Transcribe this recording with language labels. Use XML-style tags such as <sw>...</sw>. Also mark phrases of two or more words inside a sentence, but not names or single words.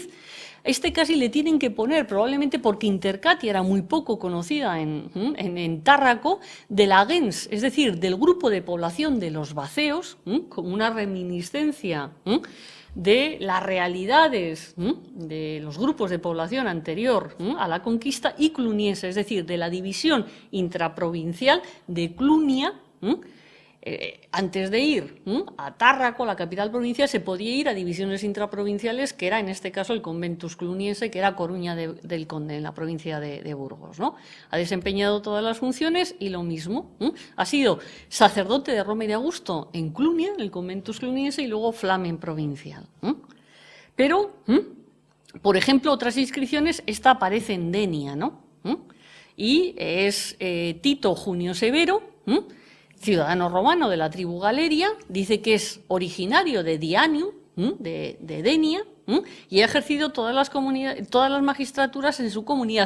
<es>Casi le tienen que poner, probablemente porque Intercatia era muy poco conocida en Tárraco, de la gens, es decir, del grupo de población de los baceos, como una reminiscencia de las realidades de los grupos de población anterior a la conquista, y cluniense, es decir, de la división intraprovincial de Clunia. Antes de ir a Tárraco, la capital provincial, se podía ir a divisiones intraprovinciales, que era en este caso el conventus cluniense, que era Coruña del Conde, en la provincia de Burgos, ¿no? Ha desempeñado todas las funciones, y lo mismo, ha sido sacerdote de Roma y de Augusto en Clunia, en el conventus cluniense, y luego flamen provincial. Pero, por ejemplo, otras inscripciones, esta aparece en Denia, ¿no? Y es Tito Junio Severo, ciudadano romano de la tribu Galeria, dice que es originario de Dianium, de Denia, y ha ejercido todas las magistraturas en su comunidad.</es>